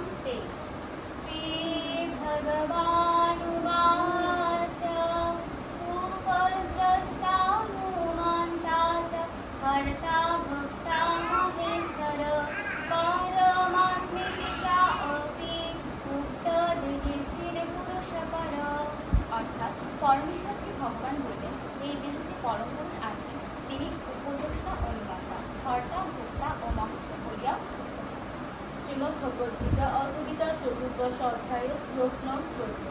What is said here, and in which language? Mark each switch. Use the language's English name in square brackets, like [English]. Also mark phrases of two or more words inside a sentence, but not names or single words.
[Sanskrit] 23 श्रीभगवानुवाच उपद्रष्टानुमन्ता च हर्ता भक्ता महेश्वर परमात्मेति चापि উক্তদেহের পুরুষপর। [Bangla] অর্থাৎ পরমেশ্বর শ্রী ভগবান বললেন, এই দেহে যে পরম পুরুষ আছেন তিনি উপদ্রষ্টা অনুমাতা, হর্তা ভোক্তা ও মহেশ্বর বলিয়া। শ্রীমদ্ ভগবদ গীতা অথ গীতার 14 অধ্যায় শ্লোক নং 14।